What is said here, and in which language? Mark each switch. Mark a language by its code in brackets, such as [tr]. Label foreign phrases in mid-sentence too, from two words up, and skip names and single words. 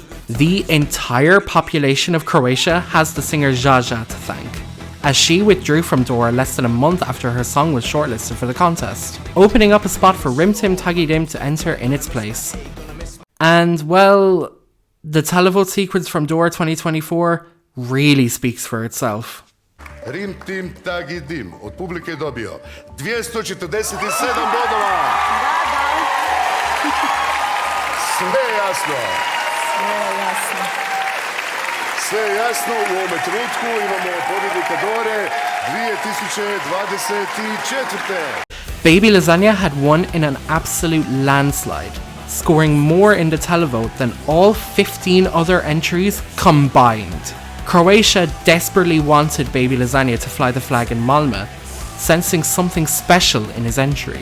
[en] The entire population of Croatia has the singer Jaja to thank, as she withdrew from Dora less than a month after her song was shortlisted for the contest, opening up a spot for Rim Tim Taggy Dim to enter in its place. And well, the televote sequence from Dora 2024 really speaks for itself. [hr] Rim Tim Taggy Dim od publike dobio 247 bodova. Sve jasno. Sve jasno, u ovome trenutku imamo pobjednika Dore 2024. [en] Baby Lasagna had won in an absolute landslide, scoring more in the televote than all 15 other entries combined. Croatia desperately wanted Baby Lasagna to fly the flag in Malmö, sensing something special in his entry.